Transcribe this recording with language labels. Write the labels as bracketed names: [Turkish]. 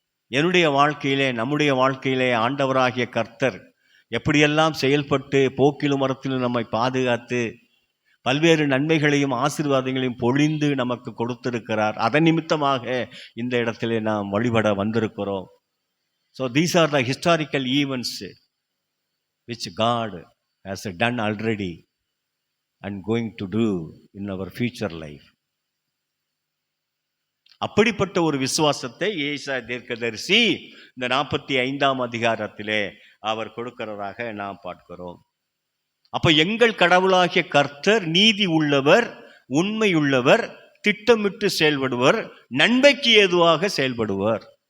[Tamil] என்னுடைய வாழ்க்கையிலே, நம்முடைய வாழ்க்கையிலே ஆண்டவராகிய கர்த்தர் எப்படியெல்லாம் செயல்பட்டு போக்கிலும் மரத்திலும் நம்மை பாதுகாத்து பல்வேறு நன்மைகளையும் ஆசீர்வாதங்களையும் பொழிந்து நமக்கு கொடுத்திருக்கிறார். அதன் நிமித்தமாக இந்த இடத்திலே நாம் வழிபட வந்திருக்கிறோம். [English] So these are the historical events which God has done already and going to do in our future life. [Tamil] அப்படிப்பட்ட ஒரு விசுவாசத்தை ஏசாயா தீர்க்கதரிசி இந்த 45ஆம் அதிகாரத்திலே அவர் கொடுக்கிறதாக நாம் பார்க்கிறோம். அப்ப எங்கள் கடவுளாகிய கர்த்தர் நீதி உள்ளவர், உண்மை உள்ளவர், திட்டமிட்டு செயல்படுவர், நன்மைக்கு ஏதுவாக செயல்படுவர்.